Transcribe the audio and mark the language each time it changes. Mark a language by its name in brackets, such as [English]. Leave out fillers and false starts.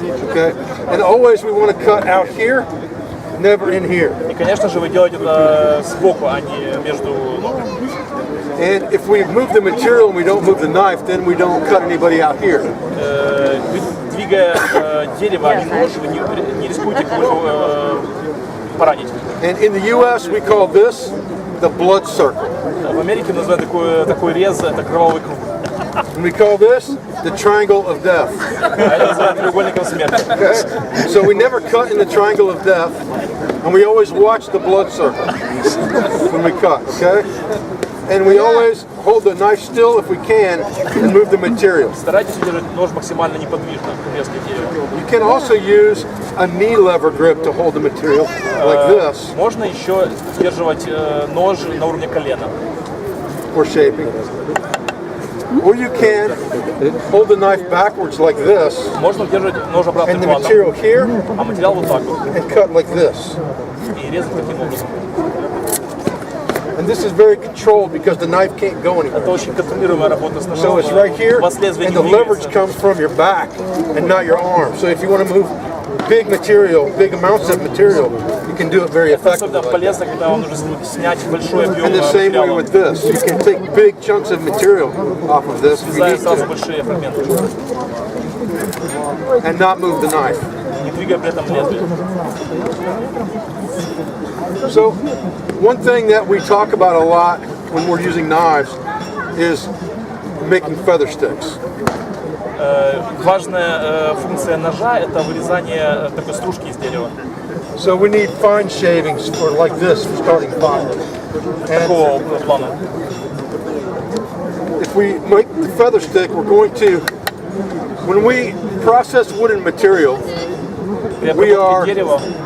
[English] Okay? And always we want to cut out here, never in here. [Russian] И, конечно же, вы делаете это сбоку, а не между ног. [English] And if we move the material and we don't move the knife, then we don't cut anybody out here. [Russian] Вы, двигая дерево, а не нож, вы не рискуете кого-то поранить. [English] And in the U.S. we call this the blood circle. [Russian] В Америке называют такой рез, это кровавый круг. [English] And we call this the triangle of death. [Russian] А это называют треугольником смерти. [English] Okay? So we never cut in the triangle of death, and we always watch the blood circle when we cut, okay? And we always hold the knife still if we can and move the material. [Russian] Старайтесь удерживать нож максимально неподвижно при резке дерева. [English] You can also use a knee lever grip to hold the material like this. [Russian] Можно еще удерживать нож на уровне колена. [English] For shaping. Or you can hold the knife backwards like this. [Russian] Можно удерживать нож [English] And [Russian] обратным [English] the [Russian] планом, [English] material here [Russian] а материал вот так вот. [English] and cut like this. [Russian] И резать таким образом. [English] And this is very controlled because the knife can't go anywhere. [Russian] Это очень контролируемая работа с [English] So [Russian] ножом. [English] it's right here, [Russian] У вас лезвие [English] and [Russian] не [English] the leverage [Russian] двигается. [English] comes from your back and not your arm. So if you want to move big material, big amounts of material, you can do it very [Russian] Это особенно [English] effectively. [Russian] полезно, когда вам нужно снять большой объем [English] And the same way [Russian] материала. [English] with this. You can take big chunks of material off of this if you [Russian] Срезая [English] need [Russian] сразу [English] to, [Russian] большие фрагменты. [English] and not move the knife. [Russian] Не двигая при этом лезвие. [English] So one thing that we talk about a lot when we're using knives is making feather sticks. [Russian] Важная функция ножа – это вырезание такой стружки из дерева. [English] So we need fine shavings for like this, for starting fire. And [Russian] Такого плана. [English] if we make the feather stick, we're going to, when we process wooden material, [Russian] При [English] we are [Russian] обработке дерева